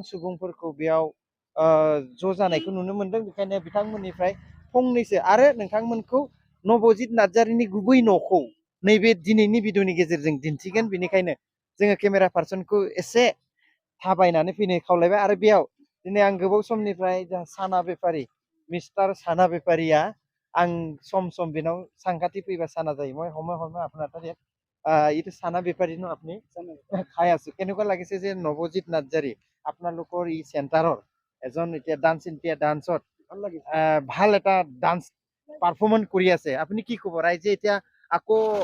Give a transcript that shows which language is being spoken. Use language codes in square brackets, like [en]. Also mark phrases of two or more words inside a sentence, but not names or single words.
[brx] सुबुंफोरखौ बेयाव ज' जानायखौ नुनो मोनदों बेखायनो बिथांमोननिफ्राय फंनैसो आरो नोंथांमोनखौ नबजित नार्जारिनि गुबै न'खौ नैबे दिनैनि भिडिअनि गेजेरजों दिन्थिगोन बेनिखायनो जोङो केमेरा पार्सनखौ एसे थाबायनानै फैनो खावलायबाय आरो बेयाव दिनै आं गोबाव समनिफ्राय साना बेफारि मिस्टार साना बेफारिया आं सम सम बेनाव सांकाति फैबा साना जायो [as] মই সময় সময় আপোনাৰ তাত এইটো চানা বেপাৰী ন আপুনি খাই আছো কেনেকুৱা লাগিছে যে নৱজিত নাৰ্জাৰী আপোনালোকৰ এই চেণ্টাৰৰ এজন এতিয়া ডান্স ইণ্ডিয়া ডান্সত ভাল এটা [en] dance performance [as] কৰি আছে আপুনি কি ক'ব ৰাইজে এতিয়া আকৌ